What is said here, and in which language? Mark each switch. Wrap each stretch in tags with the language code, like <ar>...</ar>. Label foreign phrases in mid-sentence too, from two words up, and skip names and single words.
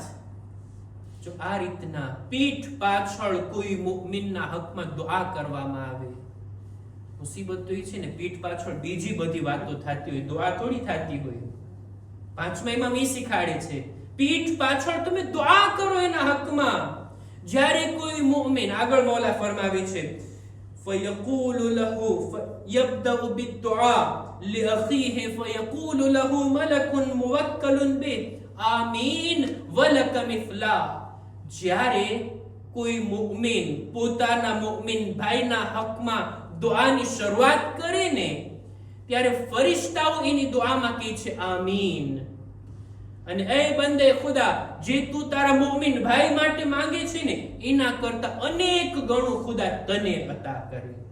<gu>જો આ રીતના પીઠ પાછળ કોઈ મુમિનના હકમાં દુઆ કરવામાં આવે, મુસીબત તો એ છે ને, પીઠ પાછળ બીજી બધી વાતો થતી હોય, દુઆ થોડી થતી હોય. પાંચમા ઇમામ એ શીખાડે છે, પીઠ પાછળ તમે દુઆ કરો એના હકમાં. જ્યારે કોઈ મુમિન, આગળ મૌલા ફરમાવે છે,</gu> <ar>فيقول له يبدأ بالدعاء لأخيه فيقول له ملك موكل به آمين ولك مثله.</ar> <gu>જ્યારે કોઈ મુમિન પોતાના મુમિન ભાઈના હકમાં દુઆની શરૂઆત કરે ને, ત્યારે ફરિશ્તાઓ એની દુઆમાં કહે છે આમીન. અને એ બંદે ખુદા, જે તું તારા મુમિન ભાઈ માટે માંગે છે ને, એના કરતા અનેક ગણું ખુદા તને અતા કરે.</gu>